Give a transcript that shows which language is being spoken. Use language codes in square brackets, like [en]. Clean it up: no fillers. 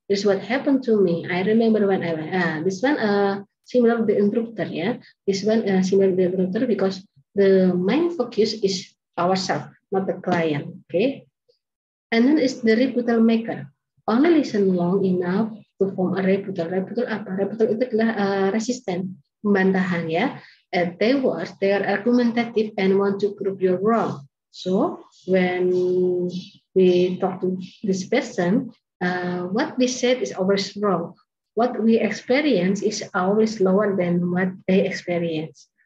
[en] This is what happened to me. I remember when I went. This one similar to the interrupter, yeah. This one similar to the interrupter because the main focus is ourselves, not the client. Okay. And then is the rebuttal maker. Only listen long enough to form a rebuttal. [id] Rebuttal apa? Rebuttal itu adalah resisten, pembantahan, ya. [en] They are argumentative and want to prove you're wrong. So when we talk to this person, what we said is always wrong. What we experience is always lower than what they experience.